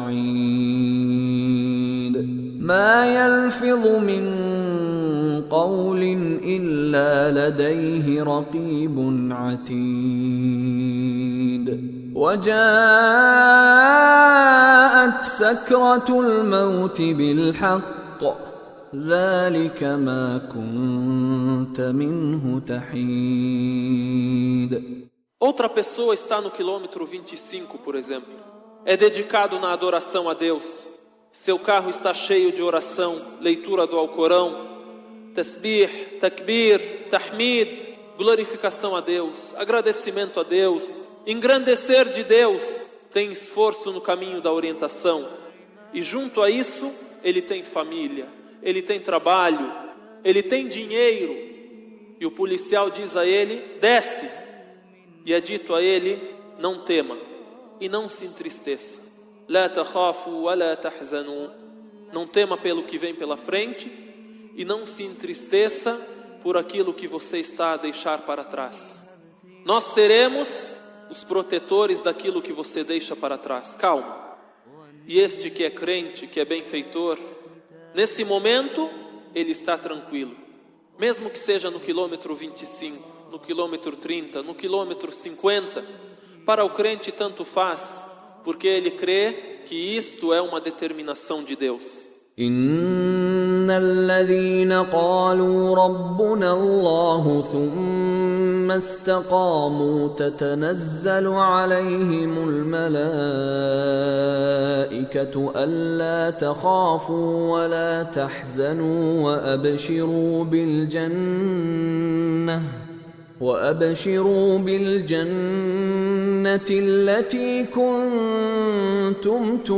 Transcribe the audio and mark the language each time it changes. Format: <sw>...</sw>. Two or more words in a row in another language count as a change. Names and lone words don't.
<ar>قَعِيدٌ مَا يَلْفِظُ مِنْ قَوْلٍ إِلَّا لَدَيْهِ رَقِيبٌ عَتِيدٌ وَجَاءَتْ سَكْرَةُ الْمَوْتِ بِالْحَقِّ ذَلِكَ مَا كُنْتَ مِنْهُ تَحِيدٌ.</ar> <pt>Outra pessoa está no quilômetro 25, por exemplo. É dedicado na adoração a Deus. Seu carro está cheio de oração, leitura do Alcorão, tasbih, takbir, tahmid, glorificação a Deus, agradecimento a Deus, engrandecer de Deus. Tem esforço no caminho da orientação. E junto a isso, ele tem família. Ele tem trabalho, ele tem dinheiro. E o policial diz a ele: desce. E é dito a ele: não tema e não se entristeça.</pt> <ar>لا تخافوا ولا تحزنوا.</ar> <pt>Não tema pelo que vem pela frente e não se entristeça por aquilo que você está a deixar para trás. Nós seremos os protetores daquilo que você deixa para trás. Calma. E este que é crente, que é benfeitor, nesse momento, ele está tranquilo. Mesmo que seja no quilômetro 25, no quilômetro 30, no quilômetro 50, para o crente tanto faz, porque ele crê que isto é uma determinação de Deus.</pt> <ar>إِنَّ الَّذِينَ قَالُوا رَبُّنَا اللَّهُ ثُمَّ اسْتَقَامُوا تَتَنَزَّلُ عَلَيْهِمُ الْمَلَائِكَةُ أَلَّا تَخَافُوا وَلَا تَحْزَنُوا وأبشروا بالجنة التي كنتم</ar>